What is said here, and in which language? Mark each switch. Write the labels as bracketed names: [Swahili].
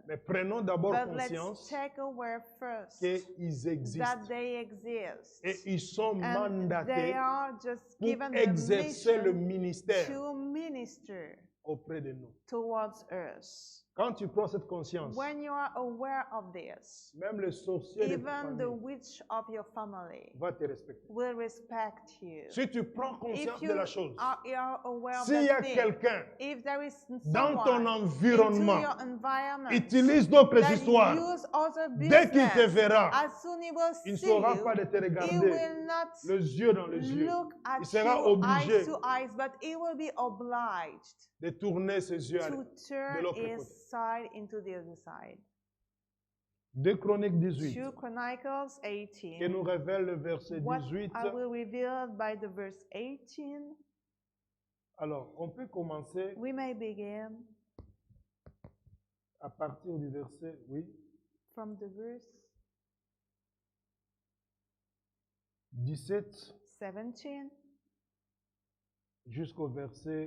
[French] Mais prenons d'abord [English] But let's [French] conscience [English] take aware first [French] qu'ils [English] that [French] existent [English] they exist. [French] et ils sont [English] And they [French] mandatés [English] are just [French] pour [English] given the [French] exercer le [English] mission [French] ministère [English] to minister [French] auprès de nous. [English] towards us. [French] Quand tu prends cette conscience, [English] When you are aware of this, [French] même le sorcier de ta [English] even the [French] famille [English] witch of your family [French] va te respecter. [English] will respect you. [French] Si tu prends conscience [English] If you [French] de la chose, [English] are aware of [French] s'il y a [English] that thing, [French] quelqu'un [English] if there is [French] dans ton [English] someone [French] environnement, [English] into your environment [French] utilise d'autres [English] that [French] histoires, [English] use other [French] dès qu'il te [English] business, [French] verra, [English] as soon he will [French] il ne [English] see [French] saura [English] you, [French] pas de te [English] he [French] regarder [English] will not [French] les yeux dans les yeux. [English] look at [French] Il sera [English] you [French] obligé [English] eyes to eyes, but he will be obliged [French] de tourner ses yeux [English] to turn [French] l'autre [English] his [French] côté. [English] side into the other side. [French] 2 Chroniques 18, [English] 2 Chronicles [French] qui [English] 18. [French] nous révèle le verset [English] What [French] 18. [English] I will reveal by the verse 18. [French] Alors, on peut commencer [English] We may begin [French] à partir du verset, oui, [English] from the verse [French] 17 [English] 17 [French] jusqu'au verset